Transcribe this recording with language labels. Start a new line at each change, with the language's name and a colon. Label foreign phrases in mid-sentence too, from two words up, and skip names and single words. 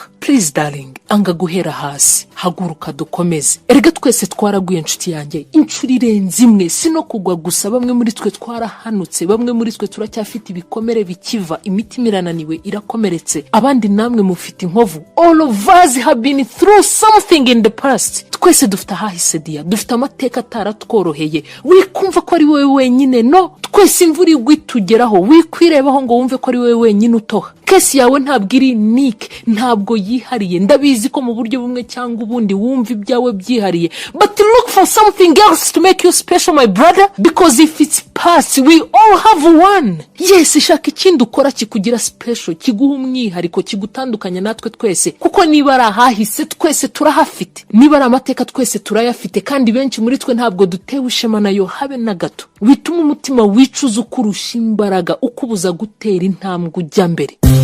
English: Please darling,
Kinyarwanda: anga guhera hasi, haguruka dukomeze. Erega twese twaraguye nshuti yanjye, inshuro irenze imwe, sino kugwa gusa. Bamwe muri twe twarahanutse, bamwe muri twe turacyafite ibikomere bikiva, imitima irananiwe irakomeretse, abandi namwe mufite inkovu.
English: All of us have been through something in the past.
Kinyarwanda: Twese dufite ahahise dia, dufite amateka ataratworoheye. Wikumva ko ari wowe wenyine, no, twese imvura igwitugeraho, wikwirebaho ngo wumve ko ari wowe wenyine utoha. Kesi yawe ntabwo iri unique, ntabwo yihariye. Ndabizi ko mu buryo bumwe cyangwa ubundi wumva ibyawe byihariye,
English: but look for something else to make you special, my brother, because if it's past, we all have one. Yes,
Kinyarwanda: shaka ikindi ukora kikugira special, kiguha umwihariko, kigutandukanya natwe twese, kuko niba ari ahahise twese turahafite, niba ari amateka twese turayafite, kandi benshi muri twe ntabwo dutewe ishema nayo habe na gato. Bituma umutima wicuza ukurusha imbaraga, ukubuza gutera intambwe ujya mbere.